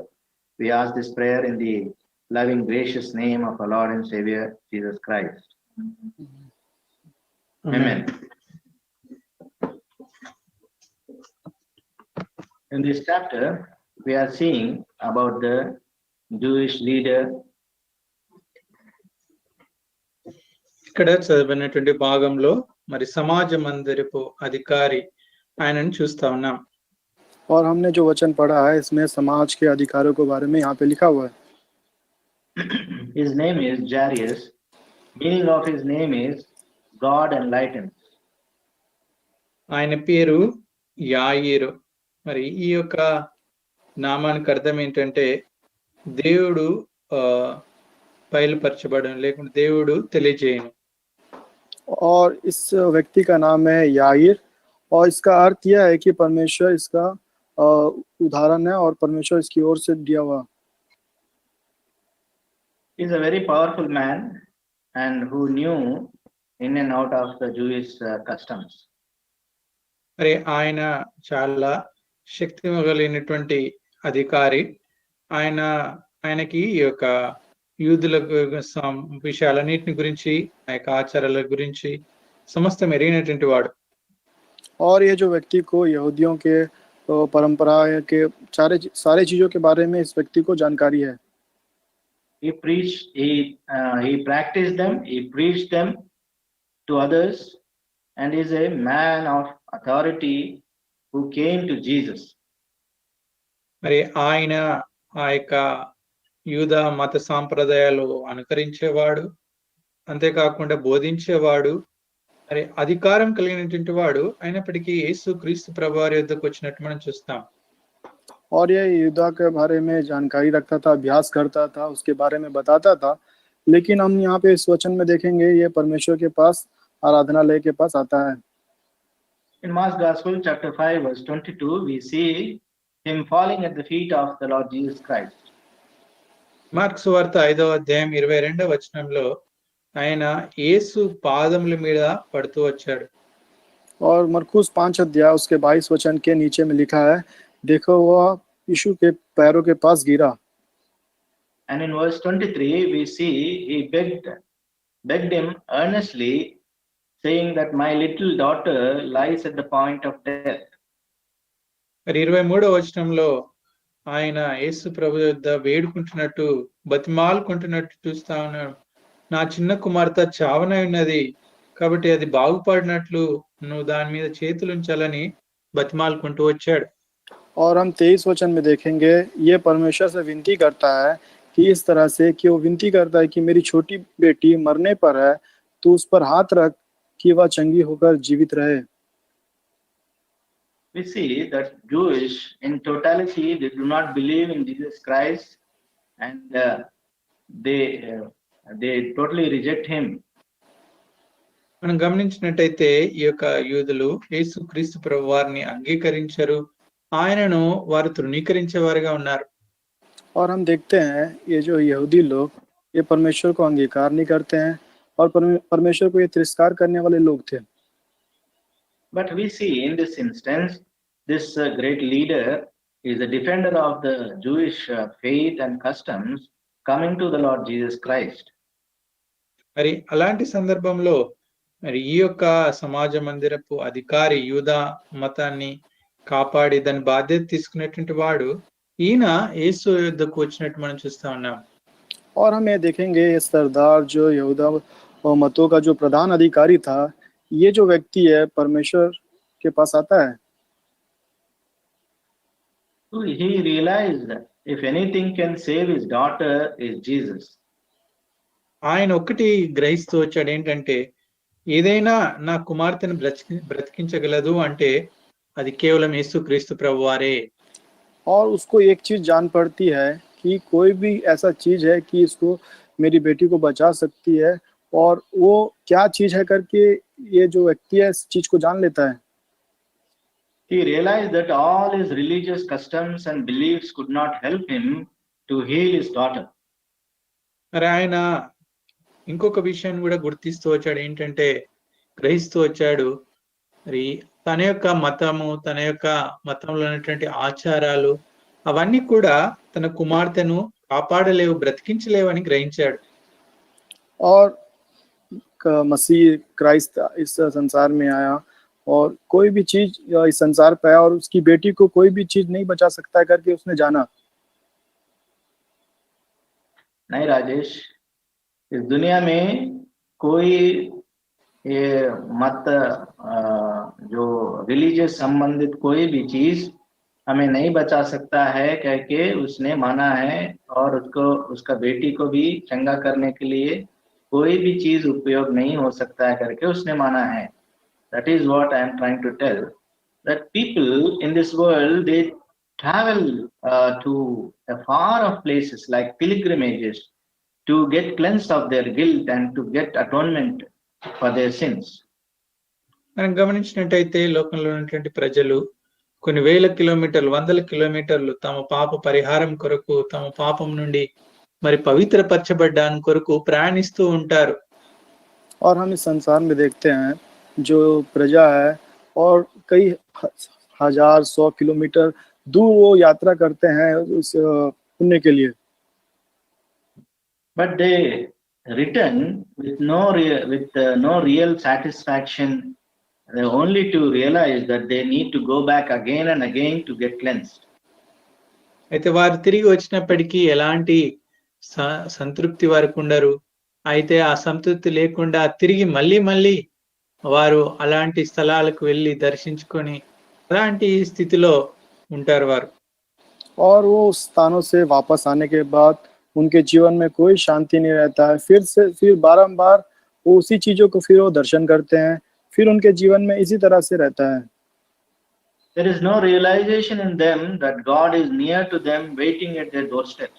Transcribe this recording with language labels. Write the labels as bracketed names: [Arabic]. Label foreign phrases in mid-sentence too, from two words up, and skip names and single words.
[English] We ask this prayer in the loving, gracious name of our Lord and Savior, Jesus Christ. Amen. In this chapter, we are seeing about the Jewish leader. [Telugu] ఇక్కడ చదివినటువంటి భాగంలో మరి సమాజ మందిరపు అధికారి ఆయనను చూస్తా ఉన్నాం. [Hindi] और हमने जो वचन पढ़ा है इसमें समाज के अधिकारों के बारे में यहाँ पे लिखा हुआ है. [English] His name is Jairus. Meaning of his name is God enlightens. [Telugu] ఆయన పేరు యాయిరు. మరి ఈ యొక్క నామానికి అర్థం ఏంటంటే దేవుడు బయలుపరచబడడం, లేకుంటే దేవుడు తెలియజేయను. [Hindi] और इस व्यक्ति का नाम है याईर, और इसका अर्थ यह है कि परमेश्वर इसका उदाहरण है और परमेश्वर इसकी ओर से दिया हुआ. [English] He's a very powerful man and who knew in and out of the Jewish customs. [Telugu] మరి ఆయన చాలా శక్తి కలిగినటువంటి అధికారి. ఆయనకి ఈ యొక్క యూదుల విషయాలన్నిటిని గురించి, ఆ యొక్క ఆచారాల గురించి సమస్తం ఎరిగినటువంటి వాడు. [Hindi] और ये जो व्यक्ति को यहूदियों के परंपरा के सारे चीजों के बारे में इस व्यक्ति को जानकारी है. [English] He preached, he practiced them, he preached them to others, and is a man of authority who came to Jesus. [Telugu] మరి ఆయన ఆ యొక్క యూద మత సాంప్రదాయాలు అనుకరించేవాడు, అంతేకాకుండా బోధించేవాడు, మరి అధికారం కలిగినటువంటి వాడు అయినప్పటికీ యేసు క్రీస్తు ప్రభువారి యొద్దకు వచ్చినట్టు మనం చూస్తాం. [Hindi] और ये युद्ध के बारे में जानकारी रखता था, अभ्यास करता था, उसके बारे में बताता था. लेकिन हम यहाँ पे इस वचन में देखेंगे ये परमेश्वर के पास, आराधनालय के पास आता है. [English] In Mark's Gospel, chapter 5, verse 22, we see him falling at the feet of the Lord Jesus Christ. [Telugu] మార్కు సువార్త 5వ అధ్యాయం 22వ వచనంలో ఆయన యేసు పాదముల మీద పడుతూ వచ్చాడు. [Hindi] और मरकुस 5 अध्याय उसके 22 वचन के नीचे में लिखा है, देखो वह यीशु के पैरों के पास गिरा. [English] And in verse 23, we see he begged him earnestly, saying that my little daughter lies at the point of death. [Telugu] మరి 23వ వచనంలో ఆయన యేసు ప్రభు యొద్ద వేడుకుంటున్నట్టు, బతిమాలుకుంటున్నట్టు చూస్తా ఉన్నాడు. నా చిన్న కుమార్తె చావనై ఉన్నది, కాబట్టి అది బాగుపడినట్లు నువ్వు దాని మీద చేతులు ఉంచాలని బతిమాలుకుంటూ వచ్చాడు. [Hindi] और हम 23 वचन में देखेंगे ये परमेश्वर से विनती करता है कि इस तरह से कि वो विनती करता है कि मेरी छोटी बेटी मरने पर है, तू उस पर हाथ रख कि वह चंगी होकर जीवित रहे. [English] We see that Jewish in totality, they do not believe in Jesus Christ, and they totally reject him. [Telugu] మనం గమనించినట్టయితే ఈ యొక్క యూదులు యేసు క్రీస్తు ప్రభు వారిని అంగీకరించరు, ఆయనను వారు తృణీకరించేవారుగా ఉన్నారు. [Hindi] और हम देखते हैं ये जो यहूदी लोग ये परमेश्वर को अंगीकार नहीं करते हैं और परमेश्वर को ये तिरस्कार करने वाले लोग थे. [English] But we see in this instance, this great leader is a defender of the Jewish faith and customs coming to the Lord Jesus Christ. [Telugu] మరి అలాంటి సందర్భంలో మరి ఈ యొక్క సమాజ మందిరపు అధికారి యూదా మతాన్ని కాపాడి దాని బాధ్యత తీసుకునేటువంటి వాడు ఈయన యేసు యుద్ధకు వచ్చినట్టు మనం చూస్తా ఉన్నాం. [Hindi] और हम ये देखेंगे ये सरदार जो यहूदा और मतों का जो प्रधान अधिकारी था, ये जो व्यक्ति है परमेश्वर के पास आता है. [English] So he realized that if anything can save his daughter is Jesus. [Telugu] ఆయన ఒకటి గ్రహిస్తూ వచ్చాడు, ఏంటంటే ఏదైనా నా కుమార్తెను బ్రతికించగలదు అంటే అది కేవలం యేసు క్రీస్తు ప్రభువారే. [Hindi] और उसको एक चीज जान पड़ती है कि कोई भी ऐसा चीज है कि इसको मेरी बेटी को बचा सकती है, और वो क्या चीज है करके ये जो व्यक्ति है इस चीज को जान लेता है. [English] He realized that all his religious customs and beliefs could not help him to heal his daughter. [Telugu] మరి ఆయన ఇంకొక విషయాన్ని కూడా గుర్తిస్తూ వచ్చాడు, ఏంటంటే గ్రహిస్తూ వచ్చాడు, మరి తన యొక్క మతము, తన యొక్క మతంలో ఉన్నటువంటి ఆచారాలు అవన్నీ కూడా తన కుమార్తెను కాపాడలేవు, బ్రతికించలేవని గ్రహించాడు. [Hindi] और मसीह क्राइस्ट इस संसार में आया और कोई भी चीज इस संसार पे आया और उसकी बेटी को कोई भी चीज नहीं बचा सकता है करके उसने जाना. नहीं राजेश, इस दुनिया में कोई ये मत जो रिलीजियस संबंधित कोई भी चीज हमें नहीं बचा सकता है करके उसने माना है, और उसको उसका बेटी को भी चंगा करने के लिए कोई भी चीज उपयोग नहीं हो सकता है करके उसने माना है. [English] That is what I am trying to tell, that people in this world, they travel to a far off places like pilgrimages to get cleansed of their guilt and to get atonement for their sins. [Telugu] మనం గమనించినట్టయితే లోకంలో ఉన్నటువంటి ప్రజలు కొన్ని వేల కిలోమీటర్లు, వందల కిలోమీటర్లు తమ పాప పరిహారం కొరకు, తమ పాపం నుండి మరి పవిత్రపరచబడ్డానికి కొరకు ప్రయాణిస్తూ ఉంటారు. [Hindi] और हम इस संसार में देखते हैं जो प्रजा है और कई हजार 100 किलोमीटर दूर वो यात्रा करते हैं उस पुण्य के लिए, [English] but they return with no real satisfaction, only to realize that they need to go back again and again to get cleansed. [Telugu] అయితే వారు తిరిగి వచ్చినప్పటికీ ఎలాంటి సంతృప్తి వారికి ఉండరు. అయితే ఆ సంతృప్తి లేకుండా తిరిగి మళ్ళీ వారు అలాంటి స్థలాలకు వెళ్ళి దర్శించుకొని అలాంటి స్థితిలో ఉంటారు వారు. [Hindi] और वो उस स्थानों से वापस आने के बाद उनके जीवन में कोई शांति नहीं रहता है, फिर बारंबार वो उसी चीजों को फिर वो दर्शन करते हैं, फिर उनके जीवन में इसी तरह से रहता है. [English] There is no realization in them that God is near to them, waiting at their doorsteps.